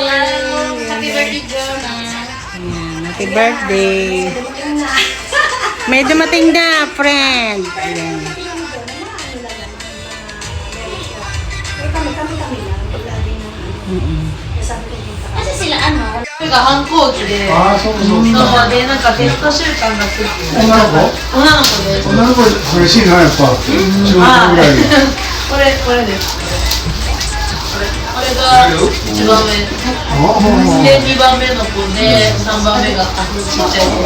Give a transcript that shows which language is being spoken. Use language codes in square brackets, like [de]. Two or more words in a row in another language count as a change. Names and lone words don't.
[en] Happy birthday, Jonah. Ayan, happy birthday. May dumating na, friend. Ayan. [tl] Kasi sila ano? [ja] これが反抗期で、ああ、そうそう。そうでなんかテスト週間が来て、女の子女の子で、女の子嬉しいな、やっぱ。中学あぐらいの。これです。これが一番目。で2番目の子で3番目がちっちゃい子。